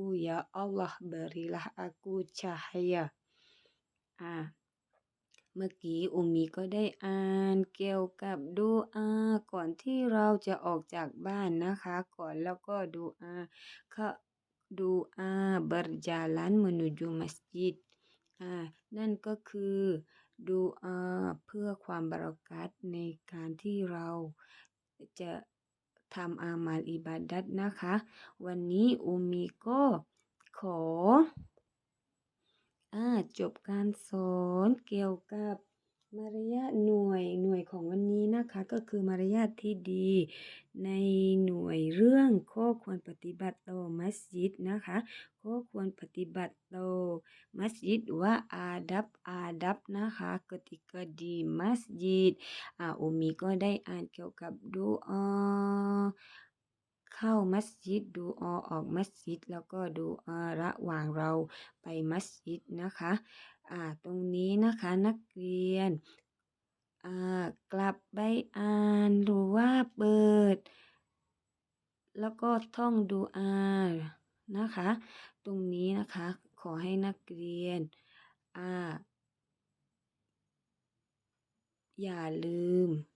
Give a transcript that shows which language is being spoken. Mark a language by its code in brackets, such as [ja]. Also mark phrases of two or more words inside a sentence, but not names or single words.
[ms] Ya Allah, berilah aku cahaya. [th] Ah, เมื่อกี้อุมมีก็ได้อ่านเกี่ยวกับดูอาก่อนที่เราจะออกจากบ้านนะคะก่อนแล้วก็ดูอาคะดูอา [ms] berjalan menuju masjid [th] นั่นก็คือดูอาเพื่อความบารอกัตในการที่เราจะทำอามัลอิบาดัตนะคะวันนี้อุมมีก็ขอ จบการสอนเกี่ยวกับมารยาทหน่วยของวันนี้นะคะก็คือมารยาทที่ดีในหน่วยเรื่องข้อควรปฏิบัติต่อมัสยิดนะคะข้อควรปฏิบัติต่อมัสยิดว่าอาดับนะคะ [ms] ketika di masjid [th] อุมมีก็ได้อ่านเกี่ยวกับดูอา เข้ามัสยิดดูอาออกมัสยิดแล้วก็ดูอาระหว่างเราไปมัสยิดนะคะตรงนี้นะคะนักเรียนกลับไปอ่านหรือว่าเปิดแล้วก็ท่องดูอานะคะตรงนี้นะคะขอให้นักเรียนอย่าลืม